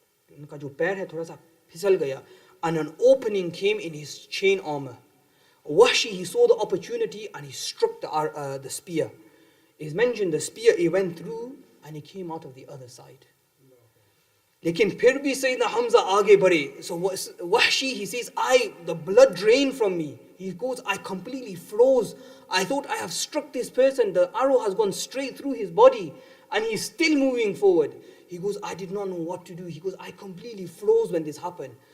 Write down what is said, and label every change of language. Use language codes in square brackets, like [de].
[hi] उनका जो पैर है थोड़ा सा फिसल गया, [en] and an opening came in his chain armor. Wahshi, he saw the opportunity and he struck the spear. It's mentioned the spear, he went through and he came out of the other side. [hi] लेकिन फिर भी Sayyidina Hamza आगे बढ़े. [en] So Wahshi, he says, the blood drained from me. He goes, I completely froze. I thought I have struck this person. The arrow has gone straight through his body and he's still moving forward. He goes, I did not know what to do. He goes, I completely froze when this happened.